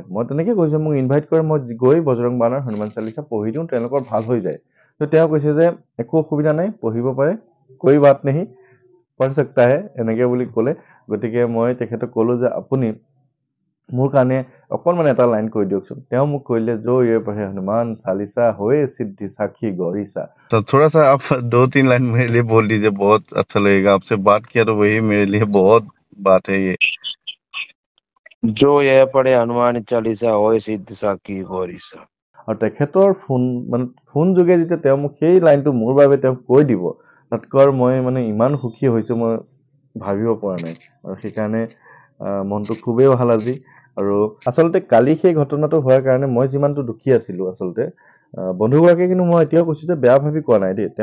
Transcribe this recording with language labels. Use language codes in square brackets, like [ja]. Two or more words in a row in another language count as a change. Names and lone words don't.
[as] মই তেনেকৈ কৈছোঁ, মোক ইনভাইট কৰে, মই গৈ বজৰং বানৰ হনুমান চালিচা পঢ়ি দিওঁ, তেওঁলোকৰ ভাল হৈ যায়। তো তেওঁ কৈছে যে একো অসুবিধা নাই, পঢ়িব পাৰে, [hi] कोई बात नहीं, पढ़ सकता है, [as] এনেকৈ বুলি ক'লে। গতিকে মই তেখেতক ক'লোঁ যে আপুনি মোৰ কাৰণে অকণমান এটা লাইন কৈ দিয়কচোন। তেওঁ মোক কৈলে, [hi] जो ये पढ़े हनुमान चालीसा होए सिद्धि साखी गौरीसा। तो थोड़ा सा आप 2-3 लाइन मेरे लिए बोल दीजिए, बहुत अच्छा लगेगा। आपसे बात किया तो वही मेरे लिए बहुत बात है ये। जो यह पढ़े हनुमान चालीसा होय सिद्धि साखी गौरीसा। [as] আৰু তেখেতৰ ফোন যোগে যেতিয়া তেওঁ মোক সেই লাইনটো মোৰ বাবে তেওঁ কৈ দিব, তাতকৈ আৰু মই ইমান সুখী হৈছোঁ মই ভাবিব পৰা নাই। আৰু সেইকাৰণে মনটো খুবেই ভাল আজি। আৰু আচলতে কালি সেই ঘটনাটো হোৱাৰ কাৰণে মই যিমানটো দুখী আছিলোঁ আচলতে, বন্ধুগৰাকী কিন্তু মই এতিয়াও কৈছোঁ যে বেয়া ভাবি কোৱা নাই দেই।